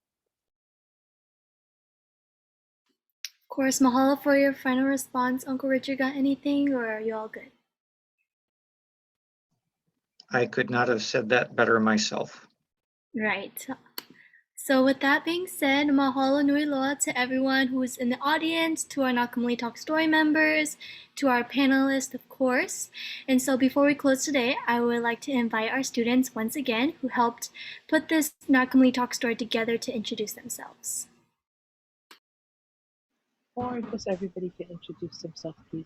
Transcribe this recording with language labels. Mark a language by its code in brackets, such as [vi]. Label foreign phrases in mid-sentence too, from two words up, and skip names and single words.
[en] Of course, mahalo for your final response. Uncle Richard, got anything, or are you all good? I could not have said that better myself. Right. So with that being said, [haw] mahalo nui loa [en] to everyone who is in the audience, to our Nakamali Talk Story members, to our panelists, of course. And so before we close today, I would like to invite our students once again who helped put this Nakamali Talk Story together to introduce themselves. Or just everybody can introduce themselves, please.